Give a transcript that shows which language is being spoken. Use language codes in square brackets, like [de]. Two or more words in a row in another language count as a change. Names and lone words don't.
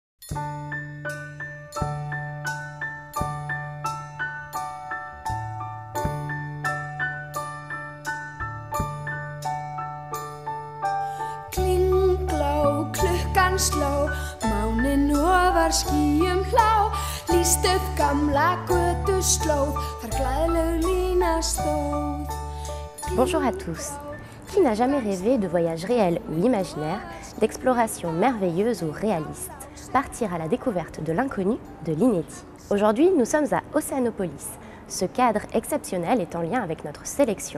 [is] Klingló, klukkan sló, máninn ofar skýjum hlá, lýst upp gamla götuslóð, þar glaðleg lína stóð. [fr] Bonjour à tous. Qui n'a jamais rêvé de voyages réels ou imaginaires, d'explorations merveilleuses ou réalistes? Partir à la découverte de l'inconnu, de l'inédit. Aujourd'hui, nous sommes à Océanopolis. Ce cadre exceptionnel est en lien avec notre sélection.